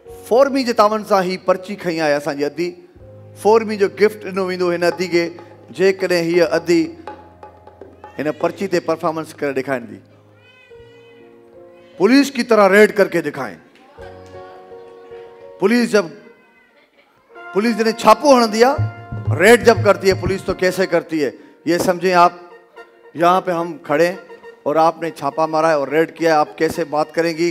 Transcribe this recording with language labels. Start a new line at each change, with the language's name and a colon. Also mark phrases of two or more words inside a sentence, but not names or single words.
Sindhi: 4मी जे तावन सां ही पर्ची खई आहे असांजी अदी 4मी जो गिफ्ट ॾिनो वेंदो हिन अदी खे जेकॾहिं हीअ अदी हिन पर्ची ते परफॉर्मेंस करे ॾेखारींदी।
Urdu: پولیس کی طرح ریڈ کرکے دکھائیں. پولیس جب
Sindhi: छापो हणंदी
Urdu: ہے، ریڈ جب کرتی ہے پولیس تو کیسے کرتی ہے یہ سمجھیں آپ. یہاں پہ ہم کھڑے ہیں اور آپ نے چھاپا مارا ہے اور ریڈ کیا ہے، آپ کیسے بات کریں گی?